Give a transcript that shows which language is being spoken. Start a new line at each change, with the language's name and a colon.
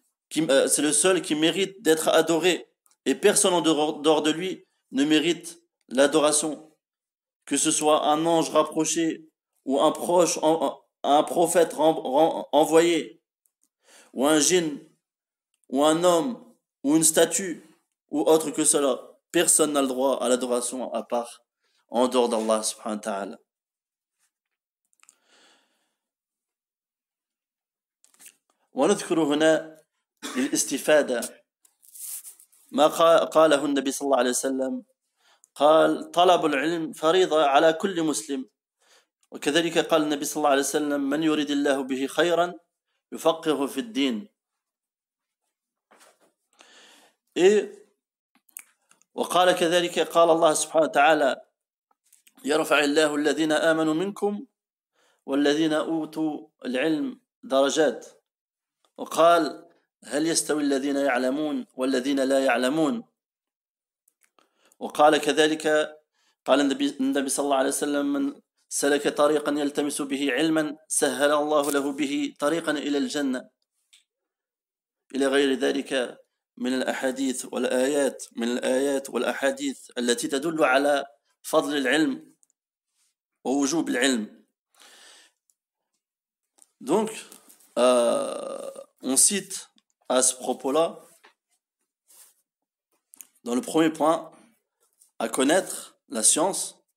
French: c'est le seul qui mérite d'être adoré, et personne en dehors de lui ne mérite l'adoration, que ce soit un ange rapproché, ou un prophète envoyé, ou un djinn, ou un homme, ou une statue, ou autre que cela. Personne n'a le droit à l'adoration à part en dehors d'Allah subhanahu wa ta'ala.
Arabic: ونذكر هنا للاستفادة ما قاله النبي صلى الله عليه وسلم قال طلب العلم فريضة على كل مسلم وكذلك قال النبي صلى الله عليه وسلم من يريد الله به خيرا يفقهه في الدين وقال كذلك قال الله سبحانه وتعالى يرفع الله الذين آمنوا منكم والذين أوتوا العلم درجات وقال هل يستوي الذين يعلمون والذين لا يعلمون وقال كذلك قال النبي صلى الله عليه وسلم من سلك طريقا يلتمس به علما سهل الله له به طريقا إلى الجنة إلى غير ذلك من الأحاديث والآيات والأحاديث التي تدل على فضل العلم ووجوب العلم.
French: Donc, on cite à ce propos-là, dans le premier point, à connaître la science.